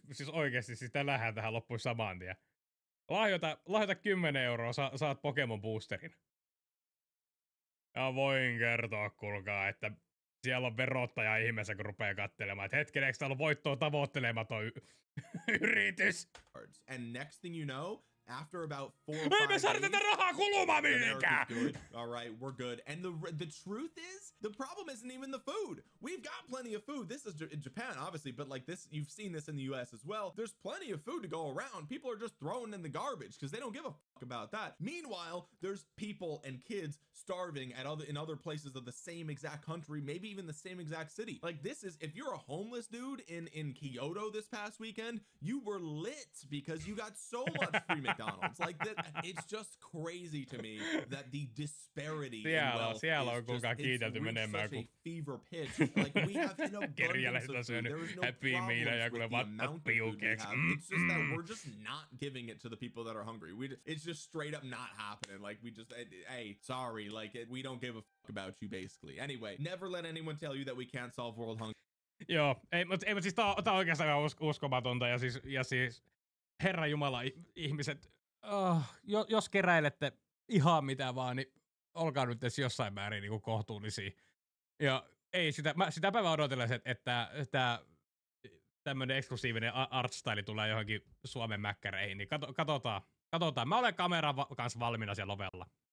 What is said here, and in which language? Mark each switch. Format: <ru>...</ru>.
<fi>Siis oikeesti, siis tää lähdetään tähän loppuun saman tien. Lahjoita 10 €, saat Pokemon boosterin. Ja voin kertoa, kuulkaa, että siellä on verottaja ihmeessä, kun rupeaa katselemaan, että hetken, eikö täällä ole voittoa tavoittelematon yritys?</fi> <en>And next thing you know, after about 4 or 5 days,</en> <fi>me saada tätä rahaa kulumaan mihinkään!</fi> <en>All right, we're good. And the truth is, the problem isn't even the food. We've got plenty of food. This is in Japan, obviously, but like this, you've seen this in the US as well. There's plenty of food to go around. People are just throwing in the garbage because they don't give a fuck about that. Meanwhile, there's people and kids starving in other places of the same exact country, maybe even the same exact city. Like this is, if you're a homeless dude in Kyoto this past weekend, you were lit because you got so much free McDonald's. Like that, it's just crazy to me that the disparity in wealth is just, it's reached such a fever pitch. Like we have an abundance of food. There is no problems with the amount of food we have. It's just that we're just not giving it to the people that are hungry. It's just straight up not happening. Like we just, hey, sorry, like we don't give a fuck about you basically. Anyway, never let anyone tell you that we can't solve world hunger.</en> <fi>Joo, ei siis tää on oikeastaan ihan uskomatonta ja siis Herra Jumala, ihmiset, jos keräilette ihan mitä vaan, niin olkaa nyt edes jossain määrin niin kuin kohtuullisia. Ja ei sitä päivää odotellessa, että tämmönen eksklusiivinen artstyle tulee johonkin Suomen mäkkäreihin, niin katsotaan. Mä olen kameran kanssa valmiina siellä ovella.</fi>